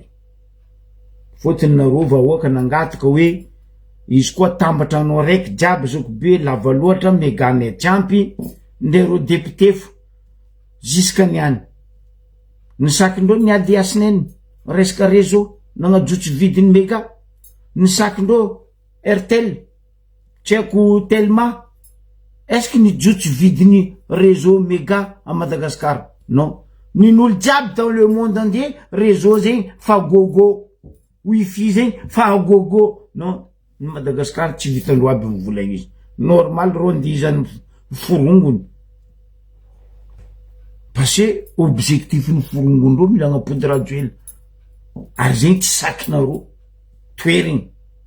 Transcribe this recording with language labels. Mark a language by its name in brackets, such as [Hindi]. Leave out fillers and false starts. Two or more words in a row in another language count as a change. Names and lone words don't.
[Malagasy] Fotony nareo vahoaka nangataka hoe izy koa tambatra anao raiky jiaby zoko be lava loatra megane tsampy ndero député fo jusqu'à niany. Ny sakindreo niady asineny resaka réseau nagnajotso vidiny méga. Ny sakindreo RTL tsy haiko Telma. [French] Est-ce que [Malagasy] nijotso vidiny réseau méga à Madagascar? Non. Nin'olo jiaby [French] dans le monde entier [Malagasy] réseau zegny fa gogo, wifi zegny fa gogo. Non, Madagascar tsy vitandreo aby mivolagna izy. Normal ro andizany forongony. [French] parce que objectif [Malagasy] ny forongondreo mila agnapody radio ela ary zegny tsy sakinareo toeriny